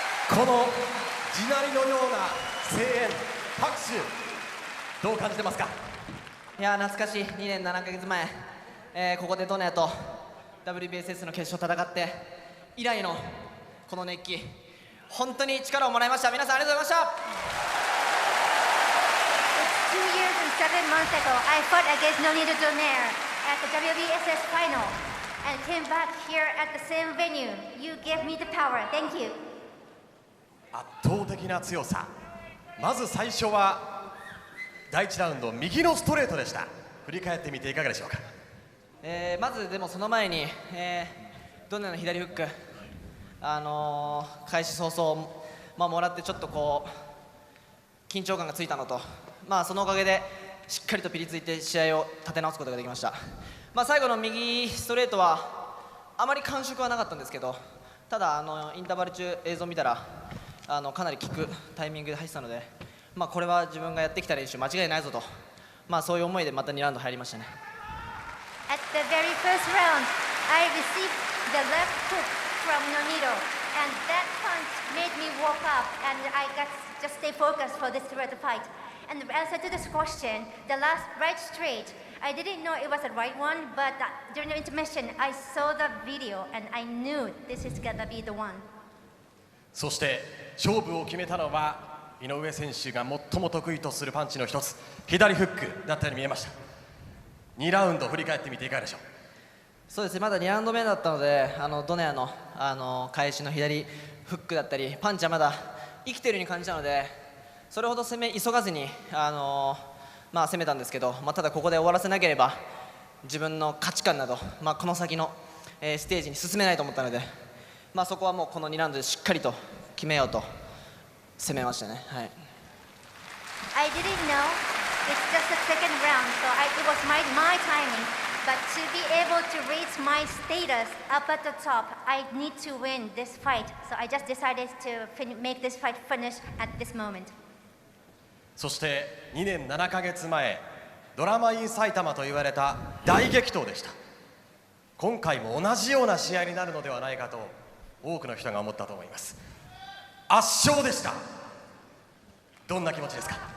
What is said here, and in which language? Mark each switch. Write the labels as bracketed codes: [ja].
[ja] この地鳴りのような声援、拍手、どう感じてますか？いや懐かしい2年7ヶ月前、ここでドネアと WBSS の決勝戦って以来のこの熱気、本当に力をもらいました。皆さんありがとうございました。 [en] It's 2 years and 7 months ago. I fought against Nonito Donaire at the WBSS final and came back here at the same venue. You gave me the power. Thank you. [ja] 圧倒的な強さ。まず最初は第1ラウンド右のストレートでした。振り返ってみていかがでしょうか？まずでもその前に、ドネアの左フック、開始早々、もらってちょっとこう緊張感がついたのと、そのおかげでしっかりとピリついて試合を立て直すことができました。最後の右ストレートはあまり感触はなかったんですけど、ただインターバル中映像を見たらかなり効くタイミングで入ってたので、これは自分がやってきた練習間違いないぞと、そういう思いでまた2ラウンド入りましたね。 [en] At the very first round, I received the left hook from Nonito, and that punch made me walk up, and I got just stay focused for this fight. And the answer to this question, the last right straight, I didn't know it was the right one, but during the intermission, I saw the video, and I knew this is gonna be the one. [ja] そして勝負を決めたのは井上選手が最も得意とするパンチの一つ、左フックだったように見えました。 2ラウンド振り返ってみていかがでしょう？そうですね、まだ2ラウンド目だったので、ドネアの、返しの左フックだったりパンチはまだ生きているように感じたので、それほど急がずに、攻めたんですけど、ただここで終わらせなければ自分の価値観など、この先の、ステージに進めないと思ったので、そこはもうこの2ラウンドでしっかりと決めようと攻めましたね。はい。 [en] I didn't know it's just the second round, so it was my timing. But to be able to raise my status up at the top, I need to win this fight. So I just decided to make this fight finish at this moment. [ja] そして2年7ヶ月前、ドラマイン埼玉と言われた大激闘でした。今回も同じような試合になるのではないかと多くの人が思ったと思います。圧勝でした。どんな気持ちですか？